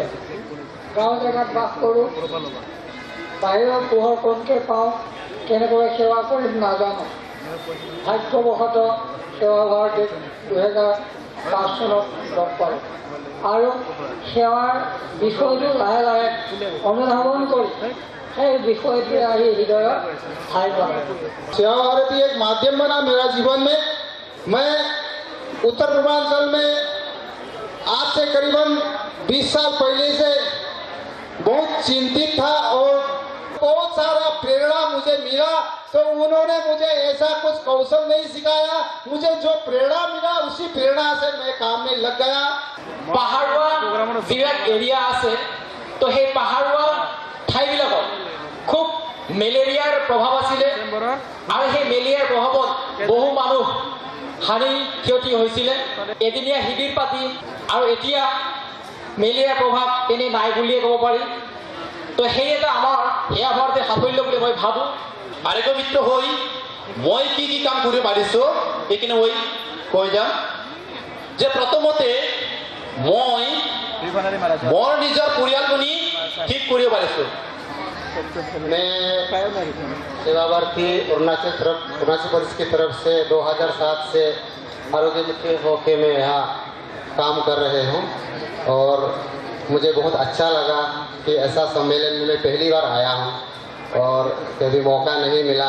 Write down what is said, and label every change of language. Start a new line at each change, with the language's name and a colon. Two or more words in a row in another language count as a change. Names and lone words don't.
Assamese: গাঁও জেগাত বাস কৰোঁ, বাহিৰৰ পোহৰ কমকৈ পাওঁ, কেনেকৈ সেৱা কৰিম নাজানো। ভাগ্যবশতঃ সেৱা ভাৰতীক 2005 চনত লগ পালোঁ আৰু সেৱাৰ বিষয়টো লাহে লাহে অনুধাৱন কৰি সেই বিষয়টোৱে আহি হৃদয়ত ঠাই পালে।
Hindi: सेवा भारती एक माध्यम बना मेरा जीवन में। मैं उत्तर पूर्वांचल में आज से करीबन 20 साल पहले से बहुत चिंतित था और बहुत सारा प्रेरणा मुझे मिला। तो उन्होंने मुझे ऐसा कुछ कौशल नहीं सिखाया, मुझे जो प्रेरणा मिला उसी प्रेरणा से मैं काम में लग गया।
Assamese: পাহাৰুৱা যিবিলাক এৰিয়া আছে, তো সেই পাহাৰুৱা ঠাইবিলাকত খুব মেলেৰিয়াৰ প্ৰভাৱ আছিলে আৰু সেই মেলেৰিয়াৰ প্ৰভাৱত বহু মানুহ হানি ক্ষতি হৈছিলে। এদিনীয়া শিবিৰ পাতি আৰু এতিয়া মেলেৰিয়াৰ প্ৰভাৱ তেনে নাই বুলিয়ে ক'ব পাৰি। তো সেই এটা আমাৰ সেৱা ভাৰতীৰ সাফল্য বুলি মই ভাবোঁ। আৰোগ্য মিত্ৰ হৈ মই কি কি কাম কৰিব পাৰিছোঁ এইখিনি মই কৈ যাম যে প্ৰথমতে মই মোৰ নিজৰ পৰিয়ালজনী ঠিক কৰিব পাৰিছোঁ।
Hindi: मैं सेवा भारती अरुणाचल प्रदेश की तरफ से 2007 से आरोग्य मित्र होके मैं यहाँ काम कर रहे हूँ और मुझे बहुत अच्छा लगा कि ऐसा सम्मेलन में पहली बार आया हूँ और कभी मौका नहीं मिला।